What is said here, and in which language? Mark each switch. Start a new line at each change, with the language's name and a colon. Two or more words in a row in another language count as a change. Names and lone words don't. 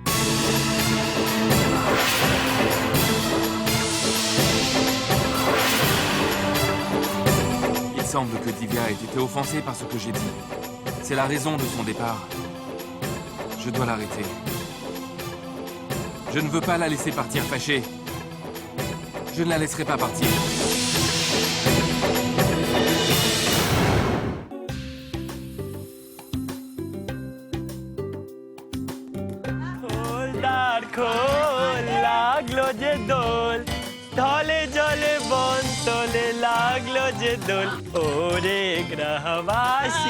French: Il semble que Divya ait été offensée par ce que j'ai dit. C'est la raison de son départ. Je dois l'arrêter. Je ne veux pas la laisser partir fâchée. Je ne la laisserai pas partir.
Bangla: খোলদার খোল লাগলো যে দোল ঢলে জলে বন তোলে লাগলো যে দোল ওরে গ্রহবাসী